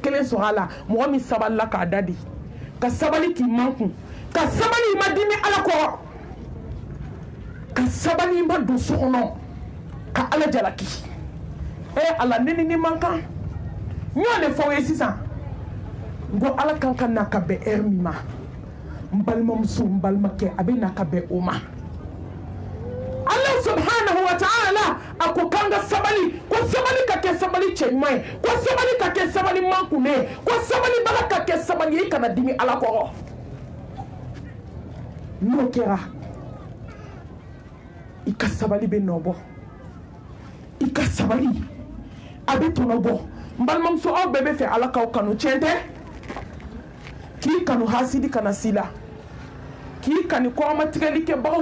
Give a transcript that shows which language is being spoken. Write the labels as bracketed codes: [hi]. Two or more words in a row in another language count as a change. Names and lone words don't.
[bm] kelen sɔrɔ a la mɔgɔ min sabalila k'a da de ka sabali k'i man kun ka sabali i ma dimi ala kɔrɔ ka sabali i ma don so kɔnɔ ka ala jalaki ala ne ni man kan n y'o de fɔ aw ye sisan n ko ala kan ka na ka bɛn heure min ma n balimamuso n balimakɛ a bɛ na ka bɛn o ma [ar] الله سبحانه وتعالى [bm] a ko k'an ka sabali ko sabali ka kɛ sabali cɛ ɲuman ye ko sabali ka kɛ sabali man kunne ye ko sabalibaga ka kɛ sabali ye i kana dimi ala kɔrɔ n'o kɛra i ka sabali bɛ nɔbɔ i ka sabali a bɛ tɔnɔbɔ n balimamuso aw bɛɛ bɛ fɛ ala k'aw kanu tiɲɛ tɛ k'i kanu hasidi kana s'i la k'i kani kɔrɔmatigɛli kɛbagaw